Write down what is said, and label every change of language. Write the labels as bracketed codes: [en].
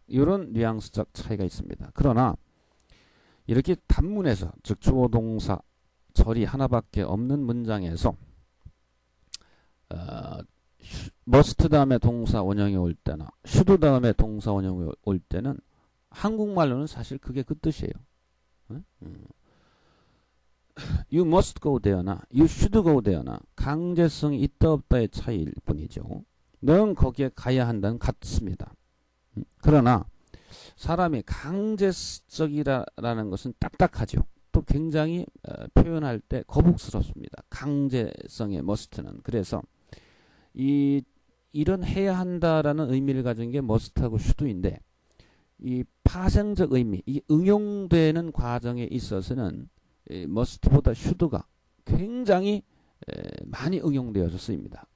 [ko] 이런 뉘앙스적 차이가 있습니다. 그러나 이렇게 단문에서 즉 주어 동사 절이 하나밖에 없는 문장에서 must 다음에 동사 원형이 올 때나 should 다음에 동사 원형이 올 때는 한국말로는 사실 그게 그 뜻이에요. [en] You must go there나 you should go there나 강제성이 있다 없다의 차이일 뿐이죠. [ko] 넌 거기에 가야 한다는 같습니다. 그러나 사람이 강제적이라는 것은 딱딱하죠. 또 굉장히 표현할 때 거북스럽습니다. 강제성의 must는. 그래서 이런 해야 한다라는 의미를 가진 게 must하고 should인데 이 파생적 의미, 이 응용되는 과정에 있어서는 must보다 should가 굉장히 많이 응용되어서 쓰입니다.